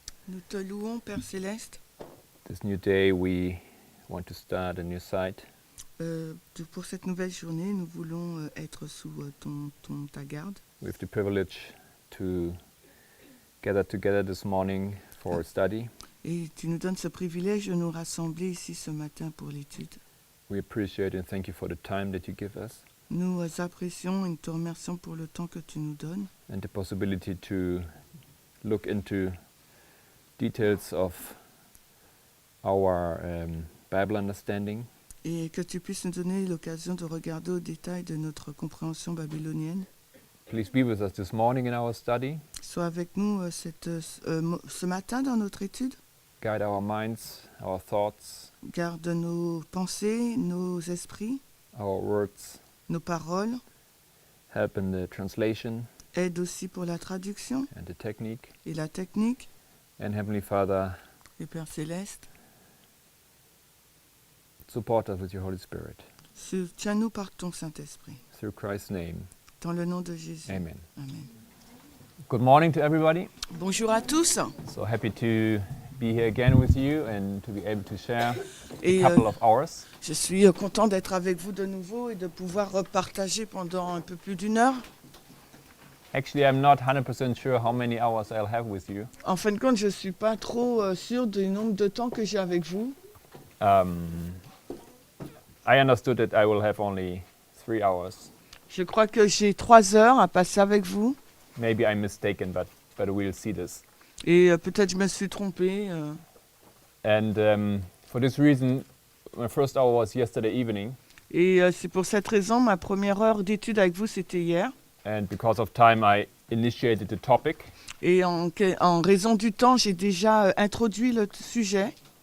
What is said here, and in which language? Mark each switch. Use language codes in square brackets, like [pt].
[fr] Nous te louons, Père Céleste. [en] This new day we want to start a new site. [fr] Pour cette nouvelle journée, nous voulons être sous ta garde. [en] We have the privilege to gather together this morning for study. [fr] Et tu nous donnes ce privilège de nous rassembler ici ce matin pour l'étude. [en] We appreciate and thank you for the time that you give us [fr] Nous apprécions et nous te remercions pour le temps que tu nous donnes [en] and the possibility to look into details of our Bible understanding. [fr] et que tu puisses nous donner l'occasion de regarder au détail de notre compréhension babylonienne. [en] Please be with us this morning in our study. [fr] Sois avec nous ce matin dans notre étude. [en] Guide our minds, our thoughts, [fr] Garde nos pensées, nos esprits, [en] our words. [fr] nos paroles. [en] Help in the translation [fr] Aide aussi pour la traduction [en] and the technique. [fr] et la technique. [en] And Heavenly Father, [fr] Et Père Céleste, [en] support us with your Holy Spirit. [fr] soutiens-nous par ton Saint-Esprit. [en] Through Christ's name. [fr] Dans le nom de Jésus. Amen. Amen. [en] Good morning to everybody. [fr] Bonjour à tous. [en] So happy to be here again with you and to be able to share [fr] Et [en] a couple of hours. [fr] je suis content d'être avec vous de nouveau et de pouvoir partager pendant un peu plus d'une heure. [en] Actually, I'm not 100% sure how many hours I'll have with you. [fr] En fin de compte, je ne suis pas trop sûr du nombre de temps que j'ai avec vous. [en] I understood that I will have only 3 hours. [fr] Je crois que j'ai 3 heures à passer avec vous. [en] Maybe I'm mistaken, but we'll see this. [fr] Et peut-être je me suis trompée. [en] And for this reason, my first hour was yesterday evening. [fr] Et c'est pour cette raison, ma première heure d'étude avec vous, c'était hier. [en] And because of time, I initiated the topic. [fr] Et en raison du temps, j'ai déjà introduit le sujet.